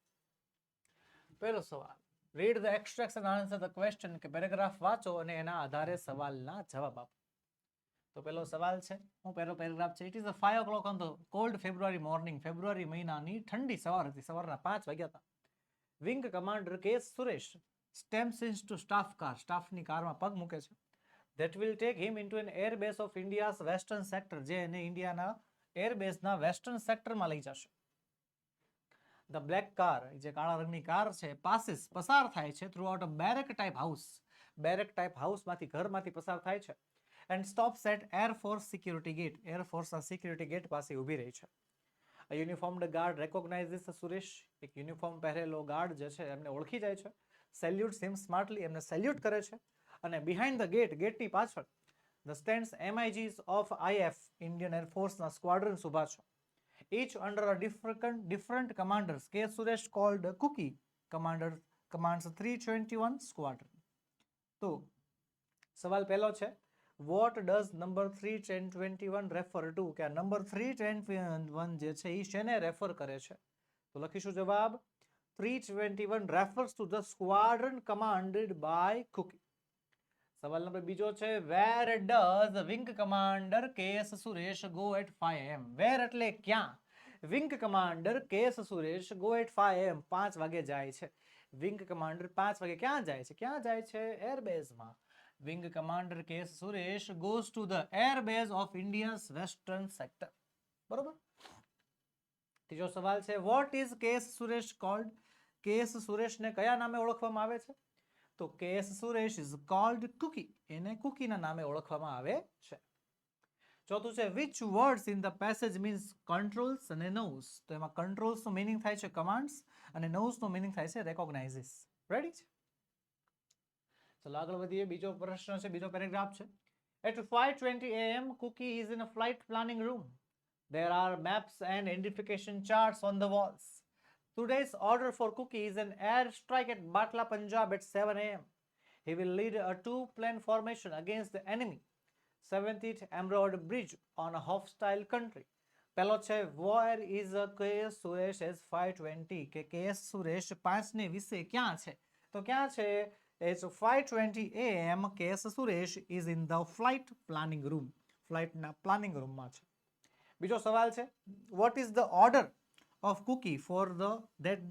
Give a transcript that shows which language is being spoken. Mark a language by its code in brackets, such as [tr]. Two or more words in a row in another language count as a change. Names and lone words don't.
[gu] પહેલો સવાલ, [en] read the extracts and answer the question, [gu] કે પેરેગ્રાફ વાંચો અને એના આધારે સવાલના જવાબ આપો. તો પહેલો સવાલ છે, હું પહેલો પેરેગ્રાફ છે. [en] It is 5 o'clock on the cold February morning. [gu] ફેબ્રુઆરી મહિનાની ઠંડી સવાર હતી, સવારના 5 વાગ્યા હતા. વિંગ કમાન્ડર કે સુરેશ [en] stamps into staff car, [gu] સ્ટાફની કારમાં પગ મૂકે છે. [en] that will take him into an air base of India's western sector, [gu] જે એને ઇન્ડિયાના એરબેઝના વેસ્ટર્ન સેક્ટરમાં લઈ જશે. [en] the black car, [gu] જે કાળા રંગની કાર છે, પાસિસ પસાર થાય છે [en] through out a barrack type house, barrack type [gu] હાઉસમાંથી, ઘરમાંથી પસાર થાય છે. [en] and stops at Air Force security gate, [gu] એરફોર્સના સિક્યુરિટી ગેટ પાસે ઊભી રહી છે. [en] A uniformed guard recognizes [gu] સુરેશ, એક યુનિફોર્મ પહેરેલો ગાર્ડ જે છે એમને ઓળખી જાય છે. [en] salutes him smartly, [gu] એમને સેલ્યુટ કરે છે. અને [en] behind the gate, [gu] ગેટની પાછળ [en] the stands MIGs of IF, [gu] ઇન્ડિયન એરફોર્સના સ્ક્વાડ્રન્સ ઊભા છે. [en] each under a different commanders. K. Suresh called Cookie commander commands 321 squadron. [gu] તો સવાલ પહેલો છે, [en] what does number 321 refer to, [gu] કે આ નંબર 321 જે છે એ શેને રેફર કરે છે? તો લખીશું જવાબ, [en] 321 refers to the squadron commanded by Cookie. [gu] સવાલ નંબર બીજો છે, [en] where does wing commander KS Suresh go at 5 am? [gu] where એટલે ક્યાં? વિંગ કમાન્ડર KS સુરેશ [en] go at 5 am, [gu] 5 વાગે જાય છે. વિંગ કમાન્ડર 5 વાગે ક્યાં જાય છે? ક્યાં જાય છે? એરબેઝમાં. [en] વિંગ કમાન્ડર KS સુરેશ goes to the airbase of India's western sector. [gu] બરોબર. ત્રીજો સવાલ છે, [en] what is KS સુરેશ called? [gu] KS સુરેશને કયા નામે ઓળખવામાં આવે છે? તો KS સુરેશ [en] is called Cookie, [gu] એને કુકીના નામે ઓળખવામાં આવે છે. ચોથું છે, [en] which words in the passage means controls અને knows? [gu] તો એમાં controls નો મીનિંગ થાય છે commands અને knows નો મીનિંગ થાય છે recognizes. રેડી છે? ચલો આગળ વધીએ. બીજો પ્રશ્ન છે, બીજો પેરેગ્રાફ છે. [en] At 5:20 am Cookie is in a flight planning room. There are maps and identification charts on the walls. Today's order for Cookie is an air strike at Batla, Punjab at 7 am. He will lead a two-plane formation against the enemy. 70th Emerald Bridge on a hostile country. [gu] પહેલો છે, [en] where is KS Suresh as 5:20, [gu] કે KS સુરેશ 5 ને વિશે ક્યાં છે? તો ક્યાં છે? [en] It's 5:20 am. KS સુરેશ is in the flight planning room, [gu] ફ્લાઇટના પ્લાનિંગ રૂમમાં છે. બીજો સવાલ છે, [en] what is the order of Cookie for that day?